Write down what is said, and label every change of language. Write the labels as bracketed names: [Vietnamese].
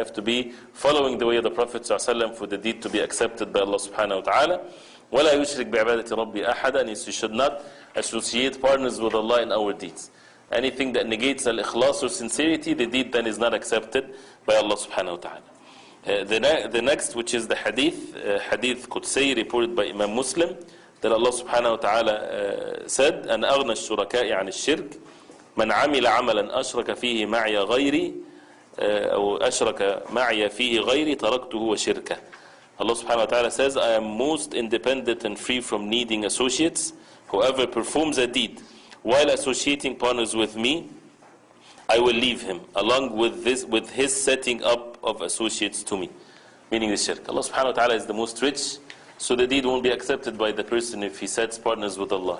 [English] You have to be following the way of the Prophet sallallahu alaihi wasallam for the deed to be accepted by Allah subhanahu wa ta'ala. [Arabic] وَلَا يُشْرِكْ بِعِبَادَةِ رَبِّ أَحَدًا, [English] and you should not associate partners with Allah in our deeds. Anything that negates al-ikhlas or sincerity, the deed then is not accepted by Allah subhanahu wa ta'ala. The next, which is the hadith, hadith Qudsi reported by Imam Muslim, that Allah subhanahu wa ta'ala said, [Arabic] أَنْ أَغْنَى الشُّرَكَاءِ عَنِ الشِّرْكِ مَنْ عَمِلَ عَمَلًا أَشْرَكَ فِيهِ مَعْيَ غَيْرِي أو أَشْرَكَ مَعْيَ فِيهِ غَيْرِي تَرَكْتُهُ وَشِرْكَهُ. [English] Allah subhanahu wa ta'ala says, I am most independent and free from needing associates. Whoever performs a deed while associating partners with me, I will leave him along with his setting up of associates to me, meaning the shirk. Allah subhanahu wa ta'ala is the most rich, so the deed won't be accepted by the person if he sets partners with Allah.